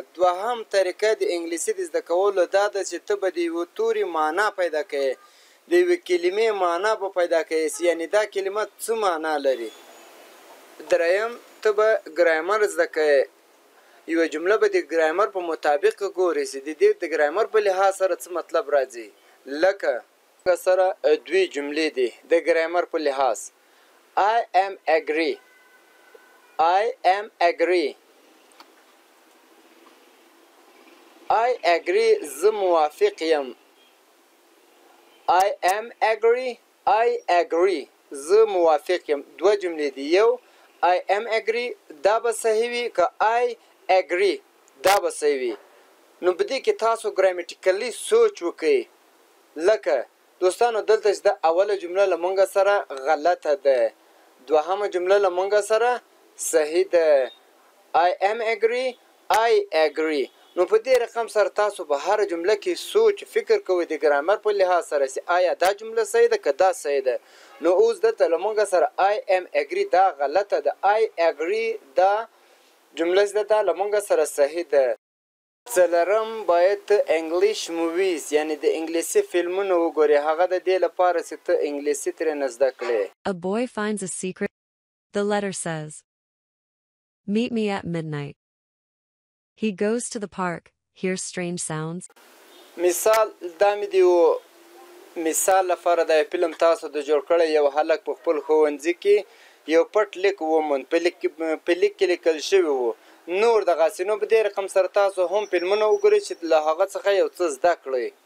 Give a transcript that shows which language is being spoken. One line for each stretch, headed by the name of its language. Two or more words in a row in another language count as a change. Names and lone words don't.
Pashto: دوهم طریقه د انګلیسي د زده کولو دا ده چې ته به د یوه تورې معنا پیدا کوې، د یوې کلمې معنا به پیدا کوې، یعنې دا کلمه څه معنا لري. دریم ته به ګرامر زده کوې. یوه جمله به د ګرامر په مطابق ګورې چې د دې د ګرامر په لحاظ سره څه مطلب راځي. لکه سره دوی جملې دي د ګرامر په لحاظ.
English: I am agree. I am agree. I agree
Pashto: زه موافق یم.
English: I am agree. I agree
Pashto: زه موافق یم. دوه جملې دي. یو
English: I am agree
Pashto: دا به صحیح وي، که
English: I agree
Pashto: دا به صحیح وي. نو په دې کې تاسو ګرامیټیکلي سوچ وکئ. لکه دوستانو دلته چې د اوله جمله له موږ سره غلطه ده، دوهمه جمله له موږ سره صحیح ده.
English: I am agree. I agree.
Pashto: نو په دې رقم سره تاسو په هر جمله کې سوچ فکر کوئ د ګرامر په لحاظ سره چې آیا دا جمله صحیح ده که دا صحیح ده. نو اوس دلته له موږ سره
English: I am agree
Pashto: دا غلطه ده.
English: I agree
Pashto: دا جمله زده ده له موږ سره صحیح ده. څلورم باید ته
English: English movies
Pashto: یعنی د انګلیسي فلمونه وګورې. هغه د دې لپاره چې ته انګلیسي ترېنه زده کړې.
English: A boy finds a secret. The letter says, "Meet me at midnight." He goes to the park, hears strange sounds.
Pashto: مثال دا مې د یو مثال لپاره دا فلم تاسو د جوړ کړی. یو هلک په خپل ښوونځي کې یو پټ لیک وموند. په لیک کې لیکل شوي وو نور دغسې. نو په دې رقم سره تاسو هم فلمونه وګورئ چې له هغه څخه یو څه زده کړئ.